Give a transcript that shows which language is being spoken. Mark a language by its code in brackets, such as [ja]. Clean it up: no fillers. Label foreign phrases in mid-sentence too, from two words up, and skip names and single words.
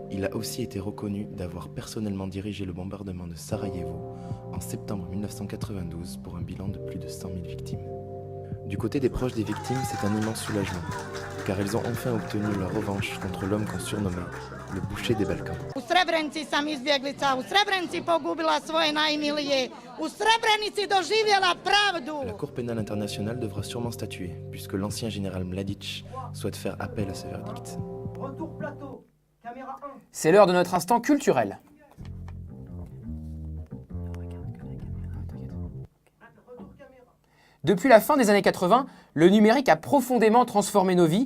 [fr] Il a aussi été reconnu d'avoir personnellement dirigé le bombardement de Sarajevo en septembre 1992 pour un bilan de plus de 100 000 victimes. Du côté des proches des victimes, c'est un immense soulagement, car ils ont enfin obtenu leur revanche contre l'homme qu'on surnommait le boucher des Balkans. [bs] U Srebrenici sam izbjeglica, u Srebrenici pogubila svoje najmilije, u Srebrenici doživjela pravdu. [fr] La Cour pénale internationale devra sûrement statuer, puisque l'ancien général Mladic souhaite faire appel à ce verdict. C'est l'heure de notre instant culturel. Depuis la fin des années 80, le numérique a profondément transformé nos vies.